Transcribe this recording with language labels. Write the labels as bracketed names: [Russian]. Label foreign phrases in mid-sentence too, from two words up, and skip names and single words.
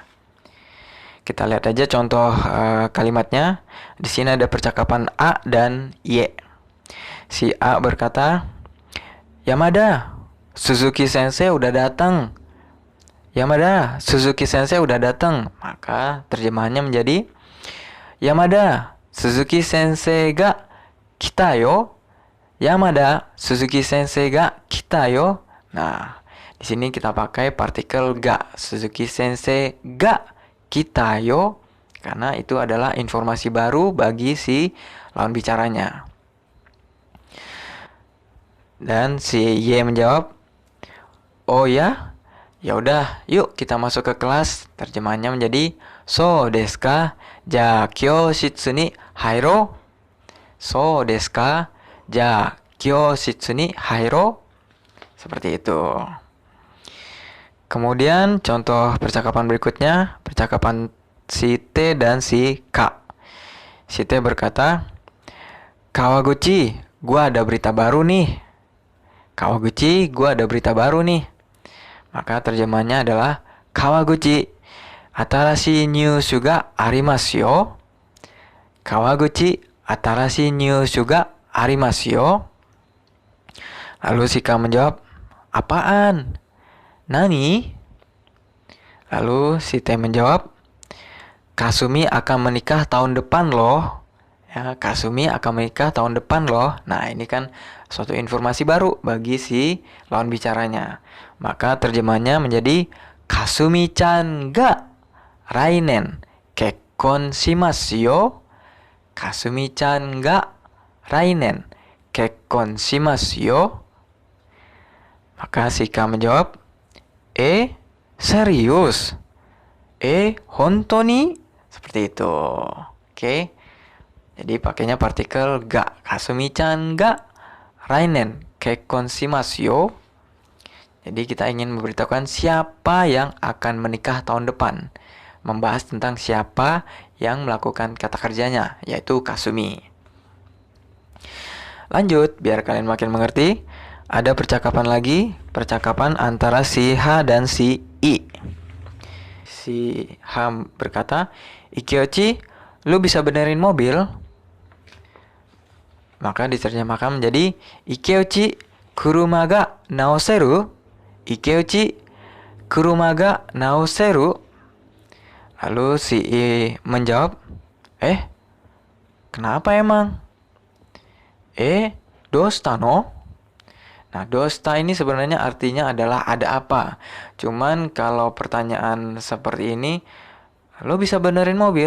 [Indonesian] Kita lihat aja contoh kalimatnya. Di sini ada percakapan A dan Y. Si A berkata, Yamada, Suzuki Sensei udah datang. Yamada, Suzuki Sensei udah datang. Maka terjemahannya menjadi [Japanese] 山田、鈴木先生が来たよ. 山田、鈴木先生が来たよ. [Indonesian] Nah, di sini kita pakai partikel ga. [Japanese] 鈴木先生が来たよ. [Indonesian] Karena itu adalah informasi baru bagi si lawan bicaranya. Dan si Y menjawab, oh ya? Ya udah, yuk kita masuk ke kelas. Terjemahannya menjadi [Japanese] そうですか？じゃ教室に入ろう? そうですか？じゃ教室に入ろう? [Indonesian] Seperti itu. Kemudian contoh percakapan berikutnya, percakapan si T dan si K. Si T berkata, Kawaguchi, gua ada berita baru nih. Kawaguchi, gua ada berita baru nih. Maka terjemahnya adalah [Japanese] 川口、新しいニュースがありますよ. 川口、新しいニュースがありますよ. [Indonesian] Lalu si K menjawab, apaan? [Japanese] 何? [Indonesian] Lalu si T menjawab, Kasumi akan menikah tahun depan loh. Ya, Kasumi akan menikah tahun depan loh. Nah, ini kan suatu informasi baru bagi si lawan bicaranya. Maka terjemahnya menjadi [Japanese] かすみちゃんが来年結婚しますよ. かすみちゃんが来年結婚しますよ. [Indonesian] Maka si K menjawab, serius? [Japanese] 本当に? [Indonesian] Seperti itu. Oke. Jadi pakainya partikel ga. [Japanese] かすみちゃんが来年結婚しますよ. [Indonesian] Jadi kita ingin memberitahukan siapa yang akan menikah tahun depan. Membahas tentang siapa yang melakukan kata kerjanya, yaitu Kasumi. Lanjut, biar kalian makin mengerti. Ada percakapan lagi, percakapan antara si H dan si I. Si Ham berkata, Ikeochi, lu bisa benerin mobil? Maka diterjemahkan menjadi [Japanese] Ikeochi, kuruma ga naoseru? Ikeochi, kuruma ga naoseru? [Indonesian] Lalu si I menjawab, kenapa emang? [Japanese] どうしたの? [Indonesian] Nah, dosta ini sebenarnya artinya adalah ada apa. Cuman kalau pertanyaan seperti ini, lo bisa benerin mobil?